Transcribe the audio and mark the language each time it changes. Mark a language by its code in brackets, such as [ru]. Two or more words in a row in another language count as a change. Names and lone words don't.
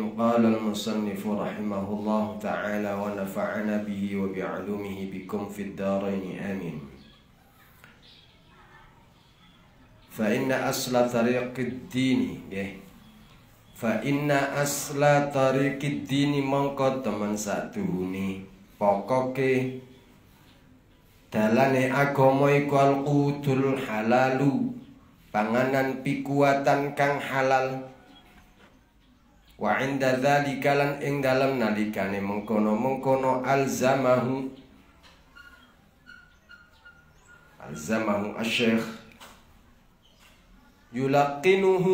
[ar] قال المصنف رحمه الله تعالى ونفعنا به وبعلومه بكم في الدارين. آمين. فإن أصل طريق الدين فإن أصل طريق الدين [jv] mongko temen satuhune pokoke dalane agama iku [ar] القوت الحلال [jv] panganan pikuatan kang halal. [ar] وعند ذلك [jv] lan ing dalem nalikane mengkono-mengkono [ar] ألزمه الشيخ يلقنه